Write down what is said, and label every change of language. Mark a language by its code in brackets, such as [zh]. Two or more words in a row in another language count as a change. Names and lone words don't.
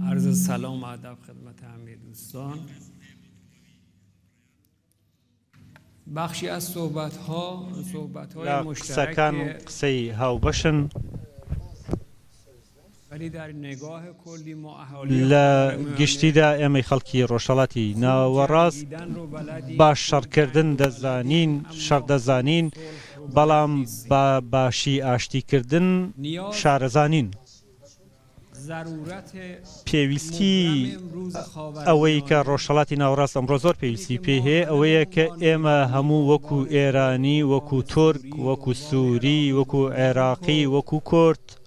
[fa] عرض سلام و ادب خدمت همه دوستان. بخشی از صحبت‌های مشترک [ckb] قسەی هاوبەشن [fa] ولی در نگاه کلی ما اهالی [ckb] لە گشتیدا ئێمەی خەڵکی ڕۆژهەڵاتی ناوەڕاست باش شەڕکردن دەزانین شەڕ دەزانین بەڵام بە باشی ئاشتیکردن شارەزانین. پێویستی ئەوەی کە ڕۆژهەڵاتی ناوەڕاست ئەمڕۆ زۆر پێویستی پێ هەیە ئەوەیە کە ئێمە هەموو وەکو ئێرانی وەکو تورک وەکو سووری وەکو عێراقی وەکو کورد